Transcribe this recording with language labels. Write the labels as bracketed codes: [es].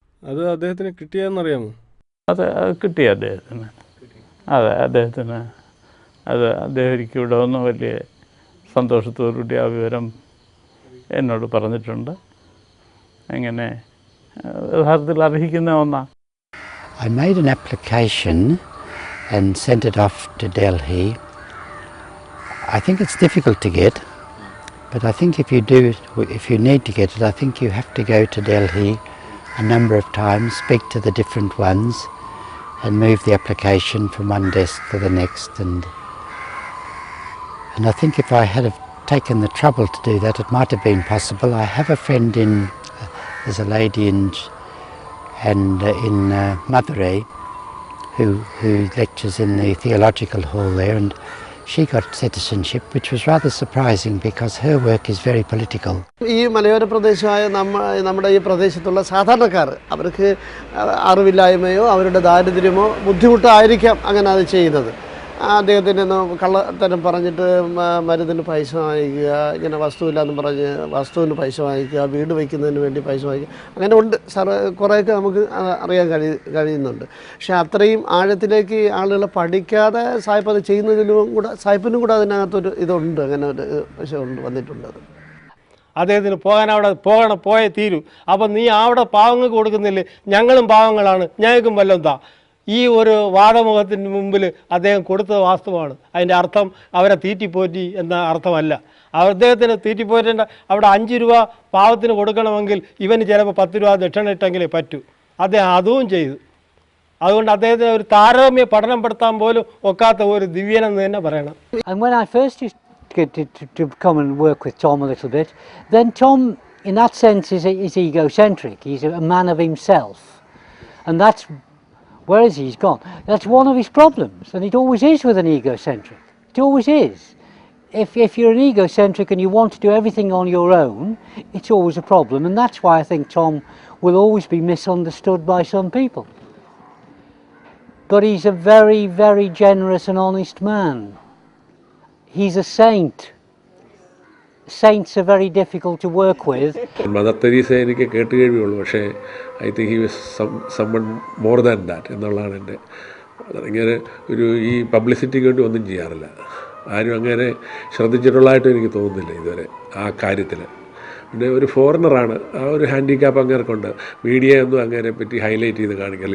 [ml] അത് അദ്ദേഹത്തിന് കിട്ടിയെന്നറിയാമോ? അത് കിട്ടി അദ്ദേഹത്തിന്. അതെ, അദ്ദേഹത്തിന് അദ്ദേഹം ഇവിടെ വന്ന് വലിയ സന്തോഷത്തോടുകൂടി ആ വിവരം എന്നോട് പറഞ്ഞിട്ടുണ്ട്. അങ്ങനെ യഥാർത്ഥത്തിൽ അർഹിക്കുന്ന ഒന്നാണ്. [en] I made an application and sent it off to Delhi. I think it's difficult to get, but I think if you need to get it, I think you have to go to Delhi a number of times, speak to the different ones and move the application from one desk to the next, and I think if I had have taken the trouble to do that, it might have been possible. I have a friend there's a lady in Madurai who lectures in the theological hall there, and she got citizenship, which was rather surprising because her work is very political. [ml] ഈ മലയോര പ്രദേശമായ നമ്മുടെ ഈ പ്രദേശത്തുള്ള സാധാരണക്കാർ, അവർക്ക് അറിവില്ലായ്മയോ അവരുടെ ദാരിദ്ര്യമോ ബുദ്ധിമുട്ടായിരിക്കാം അങ്ങനെ അത് ചെയ്യുന്നത്. അദ്ദേഹത്തിൻ്റെ കള്ളത്തരം പറഞ്ഞിട്ട് മരുന്നിന് പൈസ വാങ്ങിക്കുക, ഇങ്ങനെ വസ്തുവില്ലാന്ന് പറഞ്ഞ് വസ്തുവിന് പൈസ വാങ്ങിക്കുക, വീട് വയ്ക്കുന്നതിന് വേണ്ടി പൈസ വാങ്ങിക്കുക, അങ്ങനെ ഉണ്ട് കുറേയൊക്കെ നമുക്ക് അറിയാൻ കഴിയുന്നുണ്ട്. പക്ഷേ അത്രയും ആഴത്തിലേക്ക് ആളുകൾ പഠിക്കാതെ സായിപ്പ് അത് സായിപ്പിനും കൂടെ അതിനകത്തൊരു ഇതുണ്ട്, അങ്ങനെ ഒരു വിഷയമുണ്ട്, വന്നിട്ടുണ്ട്. അത് അദ്ദേഹത്തിന് പോയേ തീരൂ. അപ്പം നീ അവിടെ പാവങ്ങൾക്ക് കൊടുക്കുന്നില്ലേ, ഞങ്ങളും പാവങ്ങളാണ്, ഞങ്ങൾക്കും വല്ലതും താ. ഈ ഒരു വാദമുഖത്തിന് മുമ്പിൽ അദ്ദേഹം കൊടുത്തത് വാസ്തവമാണ്. അതിൻ്റെ അർത്ഥം അവരെ തീറ്റിപ്പോറ്റി എന്ന അർത്ഥമല്ല. അദ്ദേഹത്തിന് തീറ്റിപ്പോറ്റേണ്ട അവിടെ 5 രൂപ പാവത്തിന് കൊടുക്കണമെങ്കിൽ ഇവന് ചിലപ്പോൾ 10 രൂപ ദക്ഷിണ ഇട്ടെങ്കിലേ പറ്റൂ. അദ്ദേഹം അതും ചെയ്തു. അതുകൊണ്ട് അദ്ദേഹത്തിന് ഒരു താരതമ്യ പഠനം പെടുത്താൻ പോലും ഒക്കാത്ത ഒരു ദിവ്യനെന്ന് തന്നെ പറയണം. [en] And when I first used to come and work with Tom a little bit, then Tom in that sense is egocentric. He's a man of himself, and that's where is he's gone. That's one of his problems, and it always is with an egocentric. It always is. If you're an egocentric and you want to do everything on your own, it's always a problem, and that's why I think Tom will always be misunderstood by some people. But he's a very, very generous and honest man. He's a saint. Saints are very difficult to work with. [ml] Mother Teresa എനിക്ക് കേട്ട് കഴിവുള്ളൂ, പക്ഷേ [en] I think he was someone more than that [ml] എന്നുള്ളതാണ് എൻ്റെ. അങ്ങനെ ഈ പബ്ലിസിറ്റിക്ക് വേണ്ടി ഒന്നും ചെയ്യാറില്ല. ആരും അങ്ങനെ ശ്രദ്ധിച്ചിട്ടുള്ളതായിട്ട് എനിക്ക് തോന്നുന്നില്ല ഇതുവരെ ആ കാര്യത്തിൽ. പിന്നെ ഒരു ഫോറിനറാണ്, ആ ഒരു ഹാൻഡിക്യാപ്പ് അങ്ങേർക്കുണ്ട്. മീഡിയ ഒന്നും അങ്ങനെ പറ്റി ഹൈലൈറ്റ് ചെയ്ത് കാണിക്കില്ല.